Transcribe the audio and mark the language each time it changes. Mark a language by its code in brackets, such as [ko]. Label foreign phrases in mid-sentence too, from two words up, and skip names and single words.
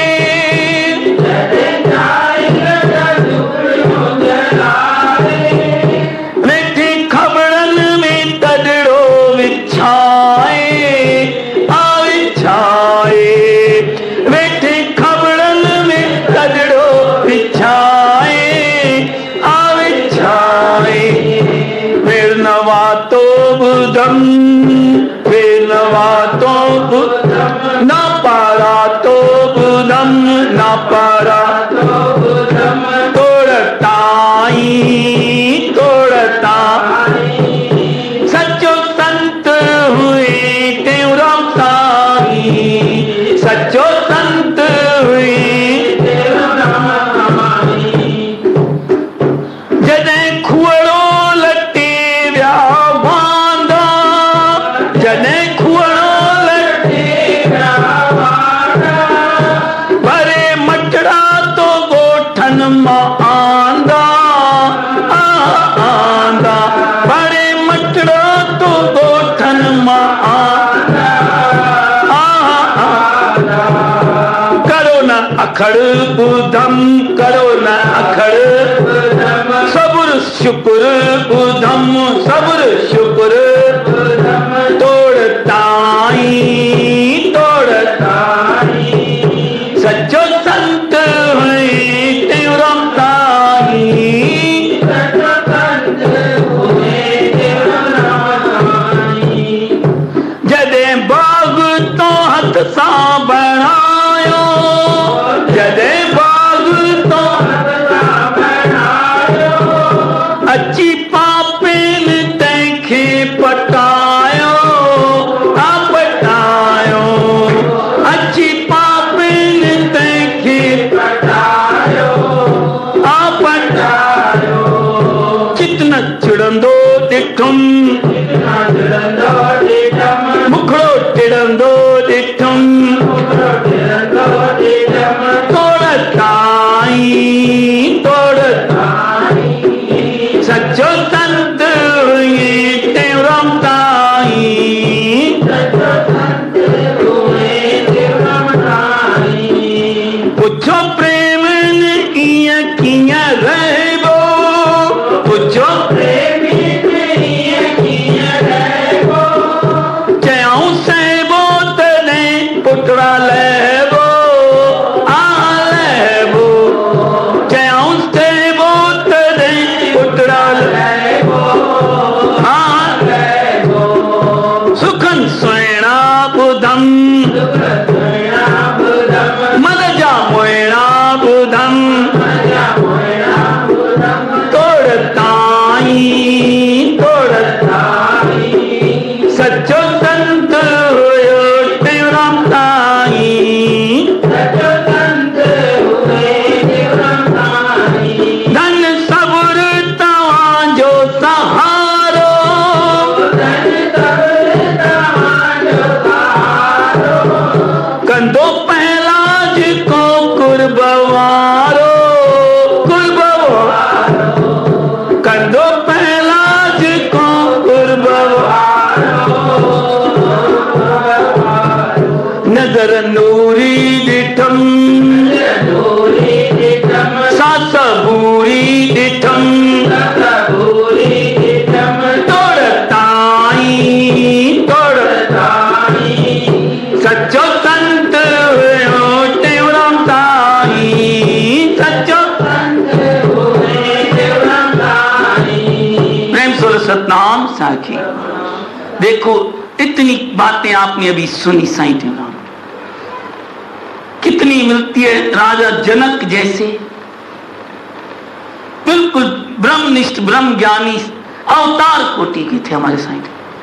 [sd] जॾहिं जाहिल विया झुगड़ियूं जलाए, वेठे खबड़नि में तॾड़ो विछाए, आ विछाए, वेठे खबड़नि में तॾड़ो विछाए, आ विछाए, वेरनवा तो ॿुधम, वेरनवा तो ॿुधम, न पारा तो ॿुधम, न पारा तो ॿुधम, तोड़ताई तोड़ताई, सचो संत हुए टेऊराम साईं, सचो संत हुए टेऊराम साईं। जॾहिं खुअड़ो लटे विया वांदा, जॾहिं खुअड़ो लटे विया वांदा, भरे मटड़ा तो ॻोठनि मां आंदा, आंदा, भरे मटड़ा तो ॻोठनि मां आंदा, करो न अखड़ ॿुधम, करो न अखड़ ॿुधम, सब्र शुक्र ॿुधम, सब्र शुक्र ॿुधम, तोड़ताई तोड़ताई, सच्चो संत हुए टेऊराम साईं, सच्चो संत हुए टेऊराम साईं। जॾहिं बाग़ तो हथ सां बणायो, जॾहिं बाग़ तो हथ सां बणायो, अची पापेन तंहिंखे पटायो, आ पटायो, अची पापेन तंहिंखे पटायो, आ पटायो, चितन चिड़ंदो ॾिठुम, मुखड़ो टिड़ंदो ॾिठुम, तोड़ताई तोड़ताई, सच्चो संत हुए टेऊराम साईं, सच्चो संत हुए टेऊराम साईं। पुछो प्रेम कीअं कीअं रहबो, पुछो प्रेम कीअं कीअं रहबो, चयऊं सहबो तॾहिं पुटड़ा लहबो, आ लहबो, चयऊं सहबो तॾहिं पुटड़ा लहबो, आ लहबो, सुखन सुहिणा ॿुधम, मन जा मोहिणा ॿुधम, तोड़ताई तोड़ताई, सच्चो संत हुयो टेऊराम साईं, सच्चो संत हुए टेऊराम साईं। धन सब्र तव्हांजो सहारो, धन सब्र तव्हांजो सहारो, कंदो पहलाज को कुर्ब वारो, कुर्ब वारो, कंदो पहलाज को कुर्ब वारो, नज़र नूरी ॾिठम, सास बूरी ॾिठम, तोड़ताई तोड़ताई, सच्चो संत हुयो टेऊराम साईं, सच्चो संत हुए टेऊराम साईं। प्रेम सुर सतनाम साखी। [hi] देखो इतनी बातें आपने अभी सुनी साईं टेऊराम, कितनी मिलती है। राजा जनक जैसे बिल्कुल ब्रह्मनिष्ठ ब्रह्म ज्ञानी अवतार कोटि के थे हमारे साईं।